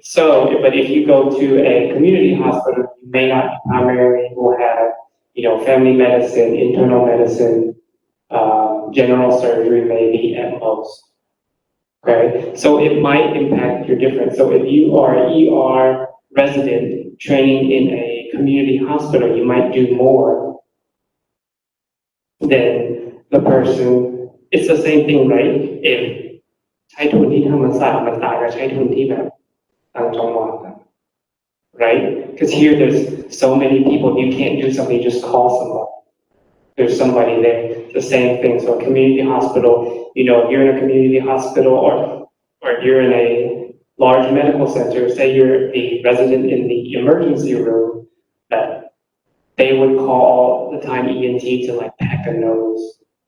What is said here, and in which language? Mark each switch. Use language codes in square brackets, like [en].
[en] So, but if you go to a community hospital, you may not primarily will have, family medicine, internal medicine, general surgery maybe at most. Okay, so it might impact your difference. So if you are an ER resident training in a community hospital, you might do more than the person. It's the same thing, right? [th] If ใช้ทุนที่ธรรมศาสตร์มันต่างกับใช้ทุนที่แบบต่างจังหวัด right? [en] Because here there's so many people, you can't do something, you just call somebody. There's somebody there. The same thing. So a community hospital, if you're in a community hospital or you're in a large medical center, say you're the resident in the emergency room, that they would call all the time ENT to pack a nose.